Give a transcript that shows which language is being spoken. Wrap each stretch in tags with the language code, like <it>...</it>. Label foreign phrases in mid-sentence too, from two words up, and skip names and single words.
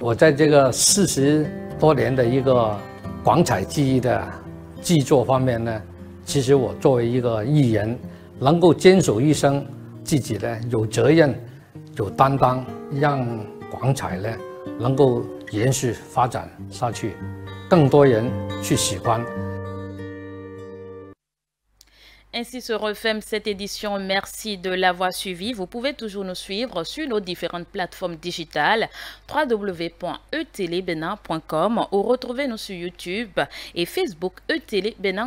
<zh>我在这个40多年的一个广彩技艺的制作方面呢，其实我作为一个艺人，能够坚守一生，自己呢有责任、有担当，让广彩呢能够延续发展下去，更多人去喜欢。</zh> <fr>Ainsi se referme cette édition. Merci de l'avoir suivi. Vous pouvez toujours nous suivre sur nos différentes plateformes digitales www.etelebenin.com ou retrouvez-nous sur YouTube et Facebook ETélé Bénin.</fr>